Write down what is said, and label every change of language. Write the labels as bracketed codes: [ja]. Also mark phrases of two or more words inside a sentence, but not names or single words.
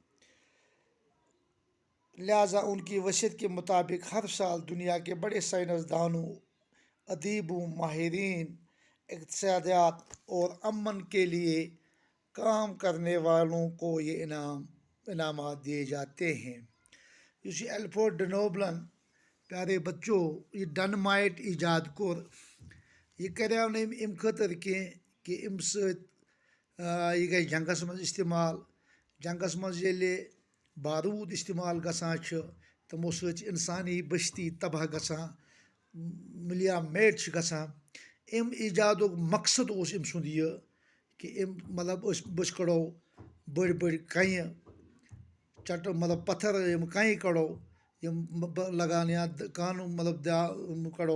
[ur] لہٰذا ان کی وصیت کے مطابق ہر سال دنیا کے بڑے سائنسدانوں، ادیبوں، ماہرین اقتصادیات اور امن کے لیے کام کرنے والوں کو یہ انعامات دیے جاتے ہیں۔ [ks] یہ الفریڈ نوبلن [ur] پیارے بچوں [ks] یہ ڈائنامائٹ ایجاد کور یہ کریو ام خاطر کہ ام یہ گئی جنگس مز استعمال۔ جنگس مز ییٚلہِ بارود استعمال گژھان چھِ تمو سۭتۍ انسانی بستی تباہ گژھان، ملیا میٹ چھِ گژھان۔ ام ایجادُک مقصد اوس ام سُنٛد یہ کہ ام مطلب أسۍ کڑو بٔڑۍ بٔڑۍ کنہِ مطلب پتھر یم کنہِ کڑو یم لگان یا کانوں مطلب کڑو۔